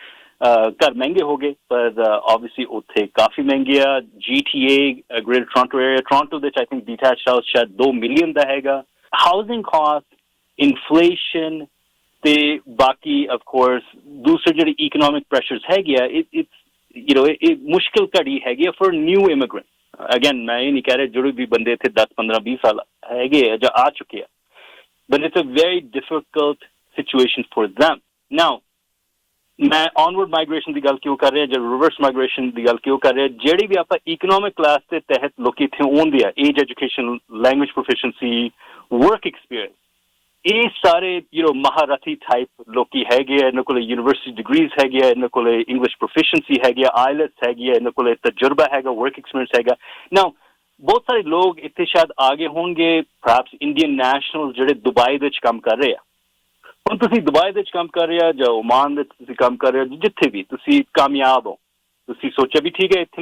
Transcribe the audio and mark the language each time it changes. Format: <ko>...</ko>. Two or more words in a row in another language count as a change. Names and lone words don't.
<pa>ਘਰ ਮਹਿੰਗੇ ਹੋ ਗਏ ਪਰ ਆਬਵੀਅਸਲੀ ਉੱਥੇ ਕਾਫੀ ਮਹਿੰਗੇ ਆ GTA ਗ੍ਰੇਟਰ ਟੋਰਾਂਟੋ ਏਰੀਆ ਟੋਰਾਂਟੋ ਵਿੱਚ</pa> <en>I think detached house</en> <pa>ਸ਼ਾਇਦ 2 ਮਿਲੀਅਨ ਦਾ ਹੈਗਾ</pa> <en>housing cost inflation</en> <pa>ਤੇ ਬਾਕੀ</pa> <en>of course</en> <pa>ਦੂਸਰੇ ਜਿਹੜੇ</pa> <en>economic pressures</en> <pa>ਹੈਗੇ ਆ ਇਹ ਮੁਸ਼ਕਿਲ ਘੜੀ ਹੈਗੀ ਆ</pa> <en>for new immigrant again</en> <pa>ਮੈਂ ਇਹ ਨਹੀਂ ਕਹਿ ਰਿਹਾ ਜਿਹੜੇ ਵੀ ਬੰਦੇ ਇੱਥੇ 10-15-20 ਸਾਲ ਹੈਗੇ ਆ ਜਾਂ ਆ ਚੁੱਕੇ ਆ</pa> <en>but it's a very difficult situation for them. Now,</en> <pa>ਮੈਂ</pa> <en>onward migration</en> <pa>ਦੀ ਗੱਲ ਕਿਉਂ ਕਰ ਰਿਹਾ ਜਾਂ</pa> <en>reverse migration</en> <pa>ਦੀ ਗੱਲ ਕਿਉਂ ਕਰ ਰਿਹਾ ਜਿਹੜੀ ਵੀ ਆਪਾਂ</pa> <en>economic class</en> <pa>ਦੇ ਤਹਿਤ ਲੋਕੀ ਇੱਥੇ ਆਉਂਦੇ ਆ</pa> <en>age education, language proficiency, work experience</en> <pa>ਇਹ ਸਾਰੇ ਮਹਾਰਥੀ ਟਾਈਪ ਲੋਕੀ ਹੈਗੇ ਆ ਇਹਨਾਂ ਕੋਲ</pa> <en>university degrees</en> <pa>ਹੈਗੇ ਆ ਇਹਨਾਂ ਕੋਲ</pa> <en>English proficiency</en> <pa>ਹੈਗੀ ਆ ਆਈਲੈਟਸ ਹੈਗੀ ਆ ਇਹਨਾਂ ਕੋਲ ਤਜਰਬਾ ਹੈਗਾ</pa> <en>work experience</en> <pa>ਹੈਗਾ ਨਾਓ ਬਹੁਤ ਸਾਰੇ ਲੋਕ ਇੱਥੇ ਸ਼ਾਇਦ ਆਗੇ ਹੋਣਗੇ</pa> <en>perhaps Indian national</en> <pa>ਜਿਹੜੇ ਦੁਬਈ ਦੇ ਵਿੱਚ ਕੰਮ ਕਰ ਰਹੇ ਆ ਹੁਣ ਤੁਸੀਂ ਦੁਬਈ ਦੇ ਵਿੱਚ ਕੰਮ ਕਰ ਰਹੇ ਆ ਜਾਂ ਓਮਾਨ ਦੇ ਤੁਸੀਂ ਕੰਮ ਕਰ ਰਹੇ ਹੋ ਜਿੱਥੇ ਵੀ ਤੁਸੀਂ ਕਾਮਯਾਬ ਹੋ ਤੁਸੀਂ ਸੋਚਿਆ ਵੀ ਠੀਕ ਹੈ ਇੱਥੇ</pa>